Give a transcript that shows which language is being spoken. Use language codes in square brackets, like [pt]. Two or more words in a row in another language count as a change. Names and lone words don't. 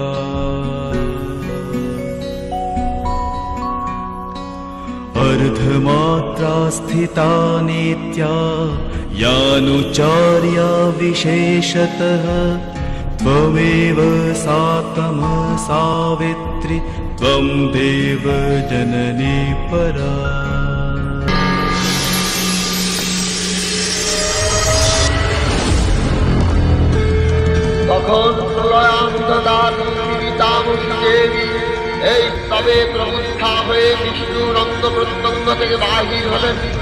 [sa] अर्धमात्रा स्थिता नित्या यानुचार्या विशेषतः त्वमेव सा सावित्री त्वं देवजननी परा। [bn] তখন প্রলয়ান্তদানী জীবিতামসী দেবী এই তবে প্রবুদ্ধা হয়ে বিষ্ণুর অঙ্গ প্রত্যঙ্গ থেকে বাহির হলেন।